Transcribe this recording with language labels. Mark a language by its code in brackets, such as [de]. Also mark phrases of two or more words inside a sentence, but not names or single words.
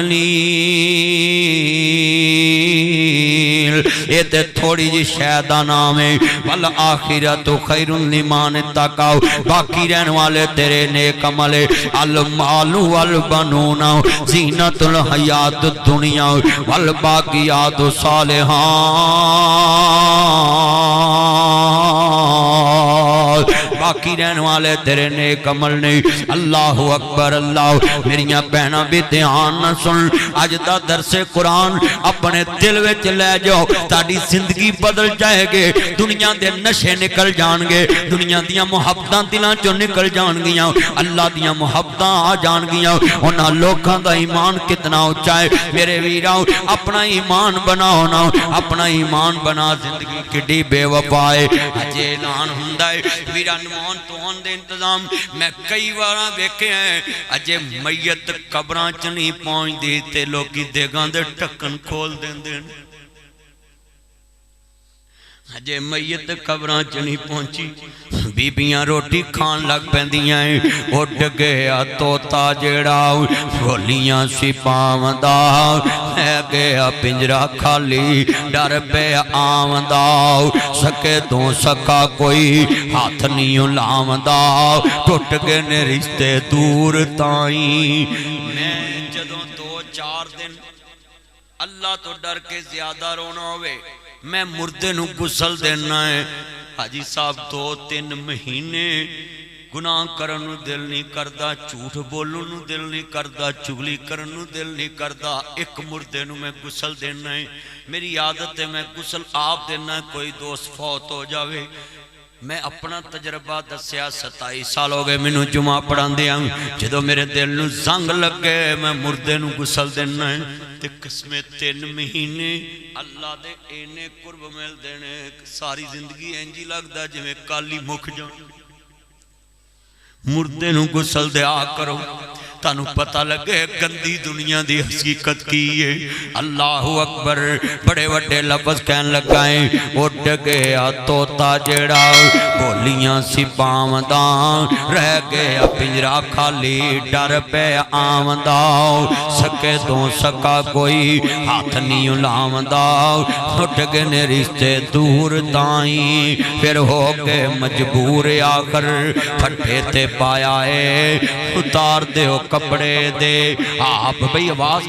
[pa] قلیل یہ تے تھوڑی جی شہدہ نام ہے [ar] والآخرت خیر لمن اتقوا [pa] باقی رہن والے تیرے نیک عمل [ar] المال والبنون زینت الحیات الدنیا والباقیات الصالحات [pa] باقی رہن والے تیرے نیک عمل نے اللہ اکبر اللہ میریاں بہناں بھی دھیان نہ سن اج دا درس قرآن اپنے دل وچ لے جاؤ تہاڈی زندگی بدل جائے گے دنیا دے نشے نکل جان گے دنیا دیاں محبتاں دلاں چوں نکل جان گیاں اللہ دیاں محبتاں آ جان گیاں انہاں لوکاں دا ایمان کتنا اونچا ہے میرے ویراں اپنا ایمان بناؤ نا اپنا ایمان بنا زندگی کڈی بے وفا ہے اجے اعلان ہوندا ہے ویراں نمان توان دے انتظام میں کئی واراں ویکھے ہیں اجے میت قبراں چ نہیں پہنچدی تے لوکی دیگاں دے ٹکن کھول دیندے نے اجے میت قبراں چ نہیں پہنچی بیبیاں روٹی کھان لگ پیندیاں اڈ گیا طوطا جیڑا بولیاں سی پاوندا ہے گیا پنجرا خالی ڈر پہ آوندا سکے تو سکا کوئی ہاتھ نہیں لاوندا ٹوٹ گئے نے رشتے دور تائیں میں جدوں 2-4 دن اللہ تو ڈر کے زیادہ رونا ہوئے میں مردے نو غسل دینا ہے حاجی صاحب 2-3 مہینے گناہ کرن نو دل نہیں کردا جھوٹ بولن نو دل نہیں کردا چغلی کرن نو دل نہیں کردا ایک مردے نو میں غسل دینا ہے میری عادت ہے میں غسل آپ دینا ہے کوئی دوست فوت ہو جاوے میں اپنا تجربہ دسیا 27 سال ہو گئے مینوں جمعہ پڑھاندیاں جدوں میرے دل نو زنگ لگ گئے میں مردے نو غسل دینا ہے تے قسمیں 3 مہینے اللہ دے اینے قرب مل دینے ساری زندگی انجی لگدا جویں کالی مک جان مردے نو غسل دیا کرو تانوں پتہ لگے گندی دنیا دی حقیقت کی ہے اللہ اکبر بڑے وڈے لفظ کہن لگائیں اڈ گیا طوطا جیڑا بولیاں سی پاوندا رہ گیا پنجرا خالی ڈر پہ آوندا سکے تو سکا کوئی ہاتھ نہیں لاوندا ٹوٹ گئے نے رشتے دور تائیں پھر ہو کے مجبور آخر پھٹے تے پایا ہے اتار دیو کپڑے دے آپ بھئی آواز